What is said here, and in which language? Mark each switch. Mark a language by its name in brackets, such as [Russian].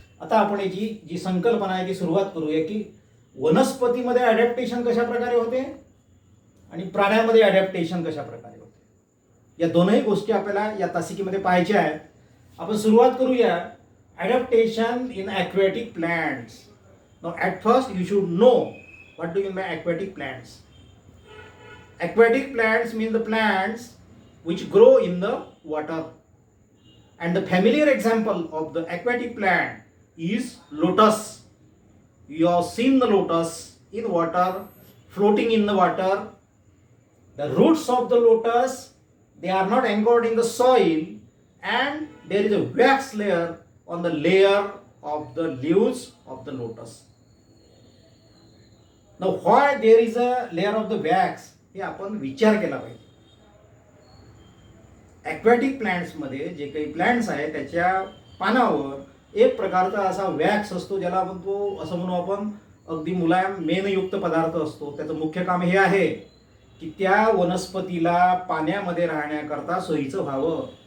[Marathi] आता आपण याची जी संकल्पना आहे ती सुरुवात करूया की वनस्पतीमध्ये ॲडॅप्टेशन कशा प्रकारे होते आणि प्राण्यामध्ये ॲडॅप्टेशन कशा प्रकारे होते. या दोनही गोष्टी आपल्याला या तासिकेमध्ये पाहायच्या आहेत. आपण सुरुवात करूया [English] Adaptation in aquatic plants. Now at first you should know what do mean by aquatic plants. Aquatic plants mean the plants which grow in the water. And the familiar example of the aquatic plant is lotus. You have seen the lotus in water, floating in the water. The roots of the lotus, they are not anchored in the soil, and there is a wax layer on the layer of the leaves of the lotus. Now why there is a layer of the wax, [Marathi] हे आपण विचार केला पाहिजे. Aquatic प्लांट्समध्ये जे काही plants आहेत त्याच्या पानावर एक प्रकारचा असा वॅक्स असतो, ज्याला आपण तो असं म्हणू आपण अगदी मुलायम मेनयुक्त पदार्थ असतो. त्याचं मुख्य काम हे आहे की त्या वनस्पतीला पाण्यामध्ये राहण्याकरता सोयीचं व्हावं.